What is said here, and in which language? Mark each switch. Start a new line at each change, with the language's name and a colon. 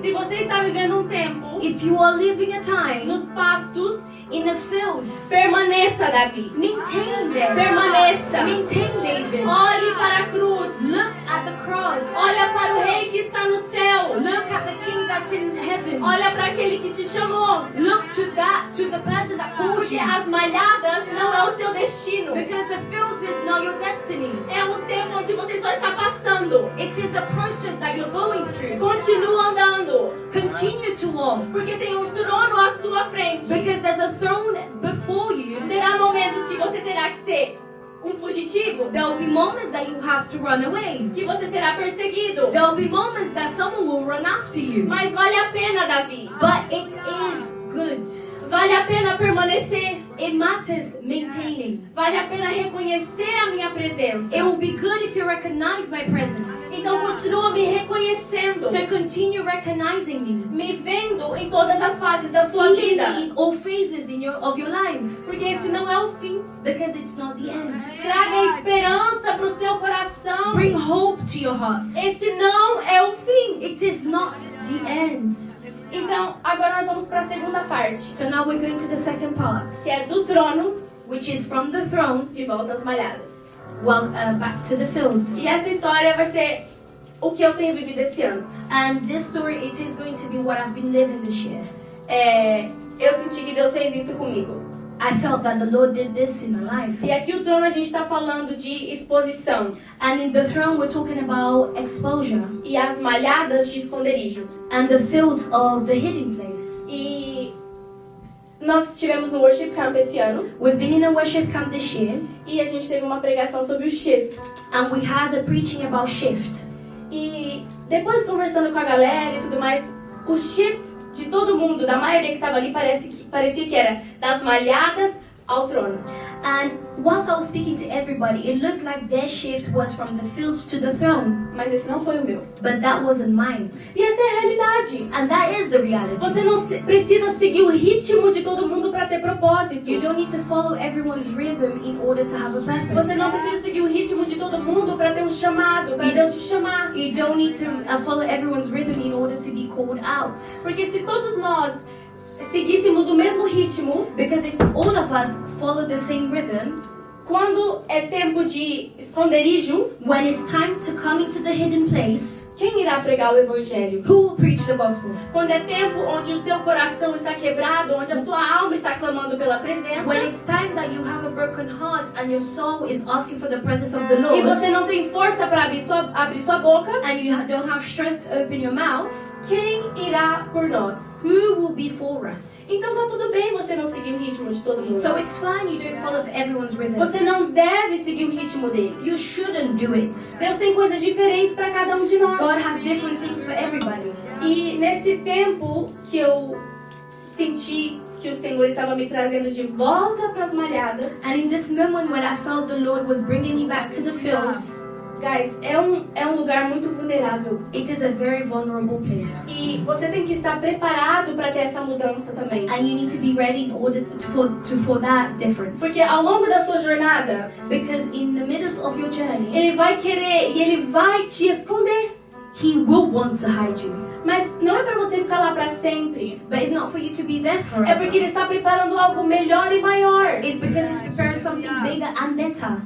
Portuguese: Se você está vivendo um tempo
English: If you are living a time
Portuguese: nos pastos,
English: in the fields,
Portuguese: permaneça, Davi.
English: maintain them.
Portuguese: Permaneça.
English: Maintain David.
Portuguese: Olhe para a cruz.
English: Look at the cross.
Portuguese: Olha para o rei que está no céu.
English: Look at the king that's in heaven.
Portuguese: Olha para aquele que te chamou.
English: Look to the person that called
Portuguese: Porque
English: you.
Portuguese: as malhadas não é o seu destino.
English: Because the fields is not your destiny.
Portuguese: É um tempo onde você só está passando andando.
English: It is a process that you're going through.
Portuguese: Continua andando.
English: Continue to walk.
Portuguese: Porque tem um trono à sua frente.
English: Because there's a throne before you.
Portuguese: Terá momentos que você terá que ser um fugitivo.
English: There will be moments that you have to run away.
Portuguese: Que você será perseguido.
English: There will be moments that someone will run after you.
Portuguese: Mas vale a pena, Davi.
English: But it is good.
Portuguese: Vale a pena permanecer.
English: It matters maintaining.
Portuguese: Vale a pena reconhecer a minha presença.
English: It will be good if you recognize my presence.
Portuguese: Então continua me reconhecendo.
English: So continue recognizing me.
Portuguese: Me vendo em todas as fases da sua
English: See
Portuguese: vida.
English: me in all phases of your life.
Portuguese: Porque esse não é o fim.
English: Because it's not the end.
Portuguese: Traga esperança para o seu coração.
English: Bring hope to your heart.
Portuguese: Esse não é o fim.
English: It is not the end.
Portuguese: Então, agora nós vamos para a segunda parte.
English: So now we're going to the second part,
Portuguese: Que é do trono
English: which is from the throne,
Portuguese: de volta às malhadas.
English: back to the fields.
Portuguese: E essa história vai ser o que eu tenho vivido esse ano.
English: And this story, it is going to be what I've been living this year.
Portuguese: Eu senti que Deus fez isso comigo.
English: I felt that the Lord did this in my life.
Portuguese: E aqui o trono a gente está falando de exposição.
English: And in the throne, we're talking about exposure.
Portuguese: E as malhadas de esconderijo.
English: And the fields of the hidden place.
Portuguese: E nós estivemos no Worship Camp esse ano.
English: We've been in a worship camp this year.
Portuguese: E a gente teve uma pregação sobre o shift.
English: And we had a preaching about shift.
Portuguese: E depois conversando com a galera e tudo mais, o shift de todo mundo, da maioria que estava ali, parecia que era das malhadas ao trono.
English: And whilst I was speaking to everybody, it looked like their shift was from the fields to the throne.
Portuguese: Mas esse não foi o meu.
English: But that wasn't mine.
Portuguese: E essa é a realidade.
English: And that is the reality.
Portuguese: Você não precisa seguir o ritmo de todo mundo para ter propósito.
English: You don't need to follow everyone's rhythm in order to have a purpose.
Portuguese: Você não precisa seguir o ritmo de todo mundo para ter um chamado, para Deus te chamar.
English: You don't need to follow everyone's rhythm in order to be called out.
Portuguese: Porque se todos nós seguíssemos o mesmo ritmo,
English: Because if all of us follow the same rhythm,
Portuguese: quando é tempo de esconderijo,
English: when it's time to come into the hidden place,
Portuguese: quem irá pregar o evangelho?
English: who will preach the gospel?
Portuguese: Quando é tempo onde o seu coração está quebrado, onde a sua alma está clamando pela presença,
English: When it's time that you have a broken heart and your soul is asking for the presence of the
Portuguese: e
English: Lord,
Portuguese: você não tem força para abrir sua boca,
English: and you don't have strength to open your mouth,
Portuguese: quem irá por nós?
English: who will be for us?
Portuguese: Então tá tudo bem você não seguir o ritmo de todo mundo.
English: So it's fine you don't follow everyone's rhythm.
Portuguese: Você não deve seguir o ritmo deles.
English: You shouldn't do it.
Portuguese: Deus tem coisas diferentes para cada um de nós.
English: God has different things for everybody.
Portuguese: E nesse tempo que eu senti que o Senhor estava me trazendo de volta para as malhadas,
English: And in this moment when I felt the Lord was bringing me back to the fields,
Portuguese: guys, é um lugar muito vulnerável.
English: it is a very vulnerable place.
Portuguese: E você tem que estar preparado para ter essa mudança também.
English: And you need to be ready in order for that difference.
Portuguese: Porque ao longo da sua jornada,
English: Because in the middle of your journey,
Portuguese: Ele vai querer e Ele vai te esconder.
English: He will want to hide you.
Portuguese: Mas não é para você ficar lá para sempre.
English: But it's not for you to be there
Portuguese: É
English: forever.
Portuguese: porque Ele está preparando algo melhor e maior.
English: It's because He's preparing something bigger and better.